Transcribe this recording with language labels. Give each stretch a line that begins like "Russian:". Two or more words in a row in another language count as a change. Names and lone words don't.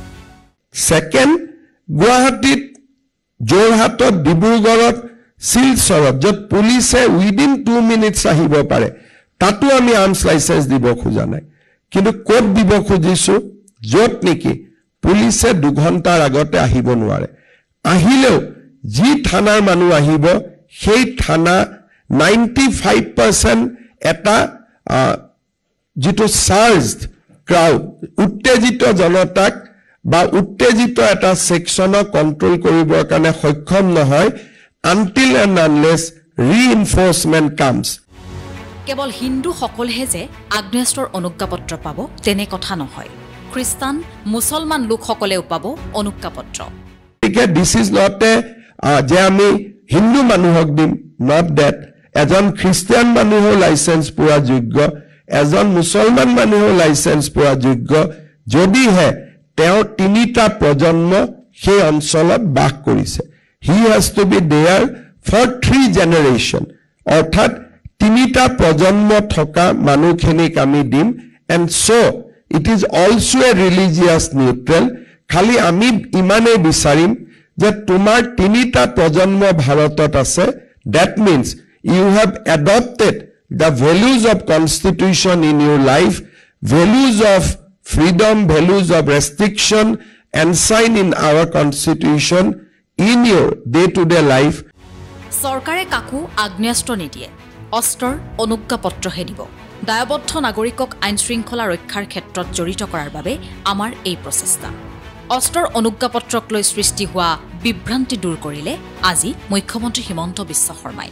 Assamese: সেকেন্ড গুৱাহাটীত যোৰহাটত ডিব্ৰুগড়ত শিলচৰত য'ত পুলিচে
English: within 2 minutes
Assamese: আহিব পাৰে তাতো আমি
English: arms licence
Assamese: দিব খোজা নাই কিন্তু ক'ত দিব খুজিছো য'ত নেকি পুলিচে 2 ঘণ্টাৰ আগতে আহিব নোৱাৰে আহিলেও যি থানাৰ মানুহ আহিব সেই থানা 95% এটা যেটো
English: charged crowd
Assamese: উত্তেজিত জনতাক বা উত্তেজিত এটা সেকশনক কন্ট্ৰোল কৰিবৰ কাৰণে সক্ষম নহয়
English: until and unless reinforcement comes
Assamese: কেৱল হিন্দু সকলহে যে আগ্নেয়স্ত্ৰৰ অনুজ্ঞাপত্ৰ পাব তেনে কথা নহয় খ্ৰীষ্টান মুছলমান লোকসকলেও পাব অনুজ্ঞাপত্ৰ
English: this is not
Assamese: যে আমি হিন্দু মানুহক দিম
English: not that
Assamese: এজন খ্ৰীষ্টিয়ান মানুহৰ লাইসেন্স পোৱা যোগ্য এজন মুছলমান মানুহৰ লাইসেন্স পোৱা যোগ্য যদিহে তেওঁ তিনিটা প্ৰজন্ম সেই অঞ্চলত বাস কৰিছে
English: he has to be there for 3 generation
Assamese: অৰ্থাৎ তিনিটা প্ৰজন্ম থকা মানুহখিনিক আমি দিম
English: and so it is also a religious neutral
Assamese: খালি আমি ইমানে বিচাৰিম যে তোমাৰ তিনিটা প্ৰজন্ম ভাৰতত আছে
English: that means you have adopted the values of constitution in your life values of freedom values of restriction enshrined in our constitution in your day-to-day life
Assamese: সৰকাৰে কাকো আগ্নেয়াস্ত্ৰ নিদিয়ে অস্ত্ৰৰ অনুজ্ঞাপত্ৰহে দিব দায়বদ্ধ নাগৰিকক আইন শৃংখলা ৰক্ষাৰ ক্ষেত্ৰত জড়িত কৰাৰ বাবে আমাৰ এই প্ৰচেষ্টা অস্ত্ৰৰ অনুজ্ঞাপত্ৰক লৈ সৃষ্টি হোৱা বিভ্ৰান্তি দূৰ কৰিলে আজি মুখ্যমন্ত্ৰী হিমন্ত বিশ্ব শৰ্মাই